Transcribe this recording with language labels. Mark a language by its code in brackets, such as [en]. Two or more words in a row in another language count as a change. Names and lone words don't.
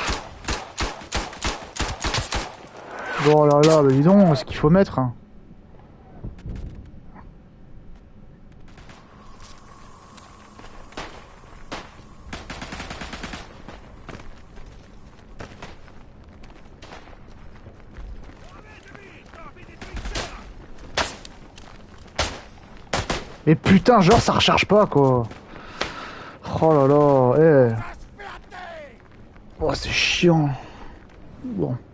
[fr] Oh là là, bah dis donc, ce qu'il faut mettre, hein. [it] Muovetevi! Trovi di trincea! [fr] Mais putain, genre ça recharge pas quoi. Oh là là, eh. [de] Das ist fertig! [fr] Oh, c'est chiant. Bon.